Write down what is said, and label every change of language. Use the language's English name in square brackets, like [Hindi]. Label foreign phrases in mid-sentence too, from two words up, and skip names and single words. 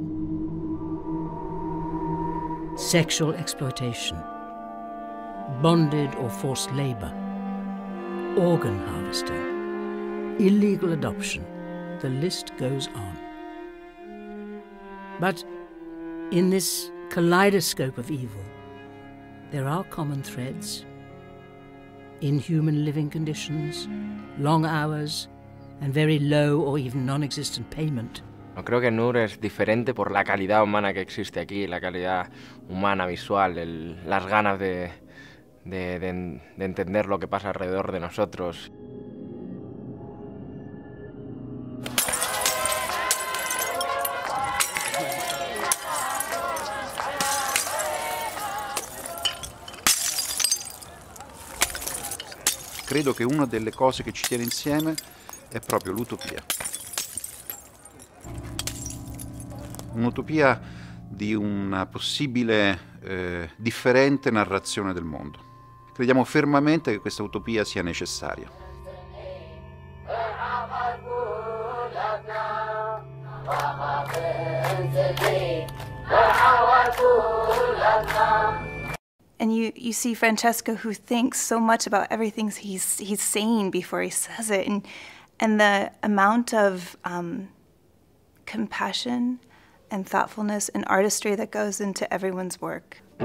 [English] Sexual exploitation, bonded or forced labor, organ harvesting, illegal adoption, the list goes on. But in this kaleidoscope of evil, there are common threads: inhuman living conditions, long hours, and very low or even non-existent payment. [Spanish] No, creo que Noor es diferente por la calidad humana que existe aquí, la calidad humana, visual, las ganas de entender lo que pasa alrededor de nosotros. [Italian] Credo che una delle cose che ci tiene insieme è proprio l'utopia. Un'utopia di una possibile differente narrazione del mondo. Crediamo fermamente che questa utopia sia necessaria. [English] And you see Francesco, who thinks so much about everything he's saying before he says it, and the amount of compassion and thoughtfulness and artistry that goes into everyone's work.